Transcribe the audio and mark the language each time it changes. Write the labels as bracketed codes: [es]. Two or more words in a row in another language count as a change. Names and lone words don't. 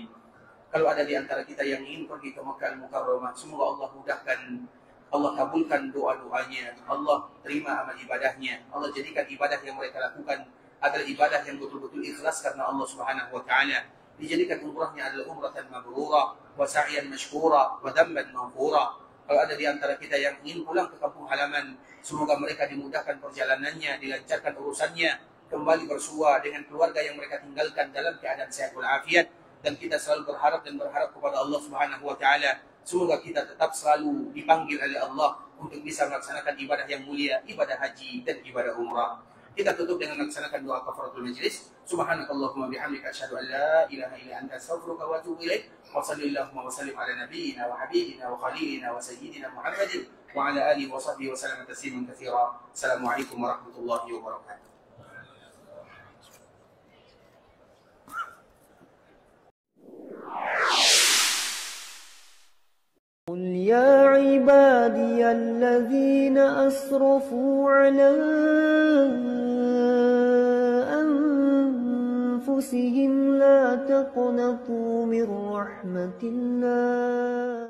[id] Kalau ada di antara kita yang ingin pergi ke Makkah Al-Mukarramah, semoga Allah mudahkan, Allah kabulkan doa-doanya, Allah terima amal ibadahnya, Allah jadikan ibadah yang mereka lakukan adalah ibadah yang betul-betul ikhlas karena [ar] الله سبحانه وتعالى. [id] Dijadikan umrahnya adalah [ar] عمرةً مبرورةً، وسعياً مشكوراً، وذنباً مغفوراً. [id] Kalau ada di antara kita yang ingin pulang ke kampung halaman, semoga mereka dimudahkan perjalanannya, dilancarkan urusannya, kembali bersua dengan keluarga yang mereka tinggalkan dalam keadaan sehat walafiat. Dan kita selalu berharap kepada [ar] الله سبحانه وتعالى, [id] semoga kita tetap selalu dipanggil oleh Allah untuk bisa melaksanakan ibadah yang mulia, ibadah haji dan ibadah umrah. Kita tutup dengan melaksanakan doa [ar] كفارة المجلس. سبحانك اللهم وبحمدك أشهد أن لا إله إلا أنت أستغفرك وأتوب إليك. وصلى الله وسلم على نبينا وحبيبنا وخليلنا وسيدنا محمدٍ وعلى آله وصحبه وسلم تسليماً كثيراً. السلام عليكم ورحمة الله وبركاته. قل يا عبادي الذين أسرفوا على أنفسهم لا تقنطوا من رحمة الله